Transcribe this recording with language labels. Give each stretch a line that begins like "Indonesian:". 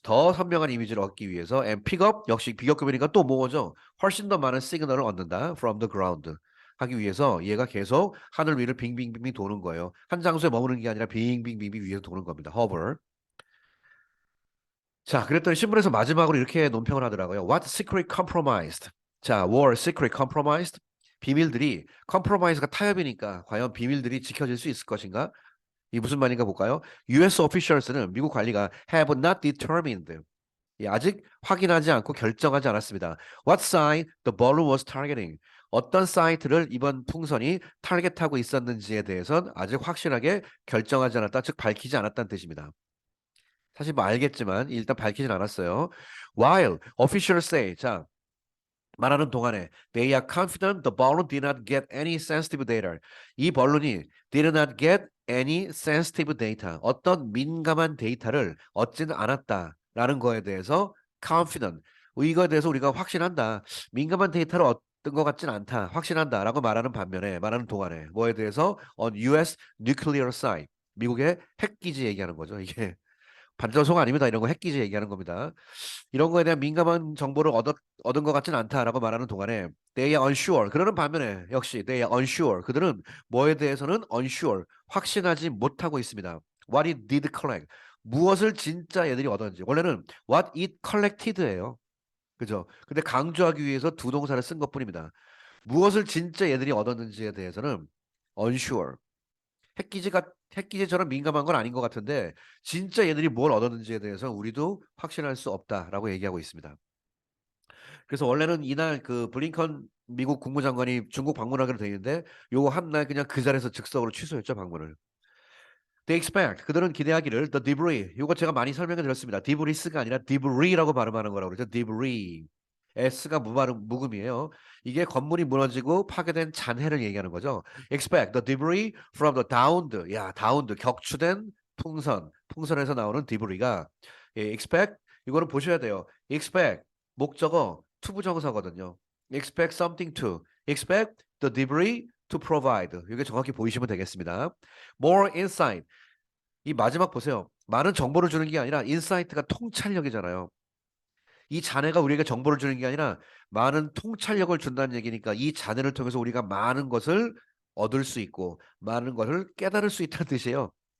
Korean: 더 선명한 이미지를 얻기 위해서
English: and pick up
Korean: 역시 비교급이니까 또 뭐죠? 훨씬 더 많은 시그널을 얻는다.
English: From the ground.
Korean: 하기 위해서 얘가 계속 하늘 위를 빙빙빙빙 도는 거예요. 한 장소에 머무는 게 아니라 빙빙빙빙 위에서 도는 겁니다.
English: hover.
Korean: 자, 그랬더니 신문에서 마지막으로 이렇게 논평을 하더라고요.
English: What secret compromised? 자, were secret compromised?
Korean: 비밀들이 compromise가 타협이니까 과연 비밀들이 지켜질 수 있을 것인가? 이 무슨 말인가 볼까요?
English: US officials는
Korean: 미국 관리가
English: have not determined.
Korean: 예, 아직 확인하지 않고 결정하지 않았습니다.
English: What site the balloon was targeting.
Korean: 어떤 사이트를 이번 풍선이 타겟하고 있었는지에 대해선 아직 확실하게 결정하지 않았다, 즉 밝히지 않았다는 뜻입니다. 사실 뭐 알겠지만 일단 밝히진 않았어요.
English: While officials say,
Korean: 자, 말하는 동안에
English: they are confident the balloon did not get any sensitive data. 이 balloon이 did not get any sensitive data.
Korean: 어떤 민감한 데이터를 얻지는 않았다라는 거에 대해서 confident. 이거에 대해서 우리가 확신한다. 민감한 데이터를 얻은 것 같진 않다. 확신한다라고 말하는 반면에 말하는 동안에 뭐에 대해서
English: on US nuclear site.
Korean: 미국의 핵기지 얘기하는 거죠. 이게 반전소가 아닙니다. 이런 거 핵기지 얘기하는 겁니다. 이런 거에 대한 민감한 정보를 얻은 것 같진 않다라고 말하는 동안에
English: they are unsure.
Korean: 그러는 반면에 역시
English: they are unsure.
Korean: 그들은 뭐에 대해서는 unsure. 확신하지 못하고 있습니다.
English: What it did collect.
Korean: 무엇을 진짜 얘들이 얻었는지. 원래는
English: what it collected
Korean: 예요. 그죠? 근데 강조하기 위해서 두 동사를 쓴 것뿐입니다. 무엇을 진짜 얘들이 얻었는지에 대해서는 unsure. 핵기지처럼 민감한 건 아닌 것 같은데 진짜 얘들이 뭘 얻었는지에 대해서 우리도 확신할 수 없다라고 얘기하고 있습니다. 그래서 원래는 이날 그 블링컨 미국 국무장관이 중국 방문하기로 돼 있는데 요거 한 날 그냥 그 자리에서 즉석으로 취소했죠 방문을.
English: They expect
Korean: 그들은 기대하기를
English: the debris
Korean: 요거 제가 많이 설명해 드렸습니다. debris가 아니라 debris라고 발음하는 거라고 그러죠. debris. S가 무음이에요. 이게 건물이 무너지고 파괴된 잔해를 얘기하는 거죠.
English: Expect the debris from the downed
Korean: 격추된 풍선에서 나오는
English: debris가 예, expect
Korean: 이거는 보셔야 돼요. expect 목적어 투부정사거든요.
English: expect something to, expect the debris to provide.
Korean: 이게 정확히 보이시면 되겠습니다.
English: more insight.
Korean: 이 마지막 보세요. 많은 정보를 주는 게 아니라 인사이트가 통찰력이잖아요. 이 자네가 우리에게 정보를 주는 게 아니라 많은 통찰력을 준다는 얘기니까 이 자네를 통해서 우리가 많은 것을 얻을 수 있고 많은 것을 깨달을 수 있다는 뜻이에요.